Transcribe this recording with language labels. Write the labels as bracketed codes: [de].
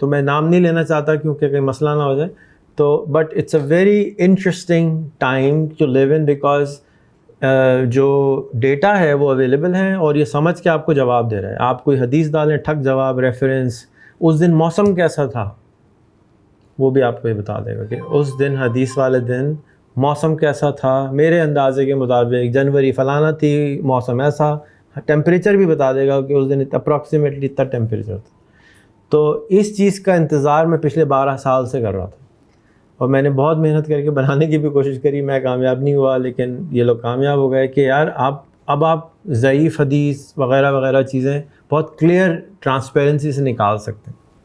[ur] تو میں نام نہیں لینا چاہتا کیونکہ کوئی مسئلہ نہ ہو جائے. تو [en] but it's a very interesting time to live in, because [ur] جو ڈیٹا ہے وہ اویلیبل ہے اور یہ سمجھ کے آپ کو جواب دے رہا ہے. آپ کوئی حدیث ڈالیں, ٹھک جواب, ریفرنس, اس دن موسم کیسا تھا وہ بھی آپ کو یہ بتا دے گا کہ اس دن حدیث والے دن موسم کیسا تھا. میرے اندازے کے مطابق جنوری فلانا تھی, موسم ایسا. ٹیمپریچر بھی بتا دے گا کہ اس دن اپروکسیمیٹلی اتنا ٹیمپریچر تھا. تو اس چیز کا انتظار میں پچھلے 12 سال سے کر رہا تھا, اور میں نے بہت محنت کر کے بنانے کی بھی کوشش کری. میں کامیاب نہیں ہوا, لیکن یہ لوگ کامیاب ہو گئے کہ یار اب آپ ضعیف حدیث وغیرہ وغیرہ چیزیں بہت کلیئر ٹرانسپیرنسی سے نکال سکتے ہیں.